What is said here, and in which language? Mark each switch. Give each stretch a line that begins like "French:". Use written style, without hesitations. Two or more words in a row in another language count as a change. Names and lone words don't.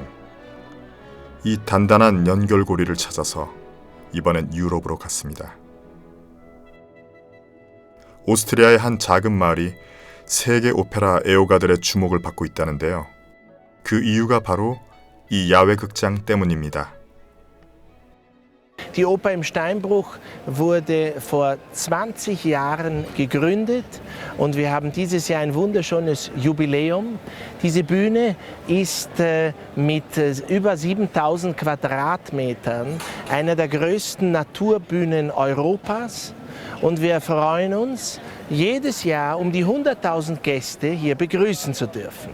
Korean: 이 단단한 연결고리를 찾아서 이번엔 유럽으로 갔습니다. 오스트리아의 한 작은 마을이 세계 오페라 애호가들의 주목을 받고 있다는데요. 그 이유가 바로 이 야외 극장 때문입니다.
German: Die Oper im Steinbruch wurde vor 20 Jahren gegründet und wir haben dieses Jahr ein wunderschönes Jubiläum. Diese Bühne ist mit über 7000 Quadratmetern einer der größten Naturbühnen Europas und wir freuen uns, jedes Jahr um die 100.000 Gäste hier begrüßen zu dürfen.